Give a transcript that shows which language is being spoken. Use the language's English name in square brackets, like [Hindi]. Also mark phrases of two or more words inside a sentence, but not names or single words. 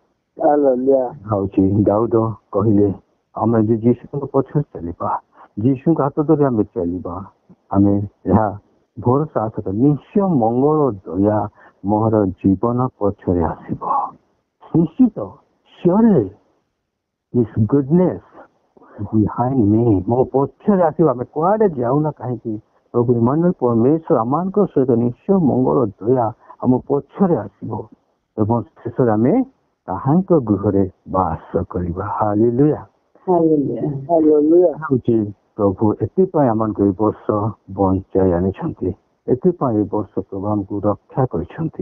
[Odia] ହଉଛି ଦାଉଦ କହିଲେ, ଆମେ ଯେ ଯୀଶୁଙ୍କ ପଛରେ ଚାଲିବା, ଯୀଶୁଙ୍କ ହାତ ଧରି ଆମେ ଚାଲିବା, ଆମେ ଏହା ଭରସା ଆଶା ନିଶ୍ଚୟ ମଙ୍ଗଳ ଦୟା ମୋର ଜୀବନ ପଛରେ ଆସିବ। [English] ନିଶ୍ଚିତ surely his goodness behind me, [Odia] ମୋ ପଛରେ ଆସିବ। ଆମେ କୁଆଡେ ଯାଉନା କାହିଁକି, ପ୍ରଭୁ ଇମାନୁଏଲ ପରମେଶ୍ୱର ଆମମାନଙ୍କ ସହିତ ନିଶ୍ଚୟ ମଙ୍ଗଳ ଦୟା ଆମ ପଛରେ ଆସିବ ଏବଂ ଶେଷରେ ଆମେ ତାହାଙ୍କ ଗୃହରେ ବାସ କରିବା। ହାଲେଲୁୟା। ହଉଛି ପ୍ରଭୁ ଏଥିପାଇଁ ଆମମାନଙ୍କୁ ଏ ବର୍ଷ ବଞ୍ଚାଇ ଆଣିଛନ୍ତି, ଏଥିପାଇଁ ଏ ବର୍ଷ ପ୍ରଭୁ ଆମକୁ ରକ୍ଷା କରିଛନ୍ତି।